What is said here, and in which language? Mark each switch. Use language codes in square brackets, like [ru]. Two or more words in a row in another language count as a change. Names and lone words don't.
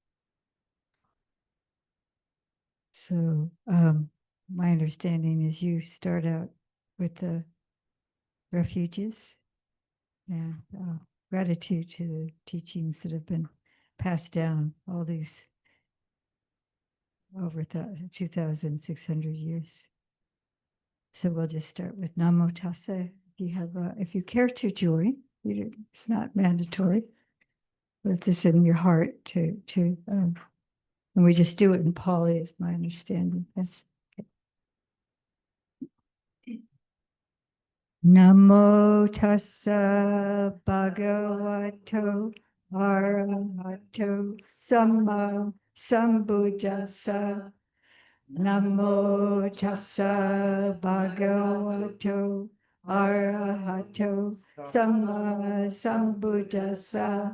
[en] So my understanding is you start out with the refuges, and gratitude to the teachings that have been passed down all these over 2,600 years. So we'll just start with [pi] Namo Tassa. [en] If you care to join, it's not mandatory, but if it's in your heart and we just do it in Pali, is my understanding. That's okay. [pi] Namo Tassa Bhagavato Arahato Samma Sambuddhassa. Namo Tassa Bhagavato Arahato Samma Sambuddhassa.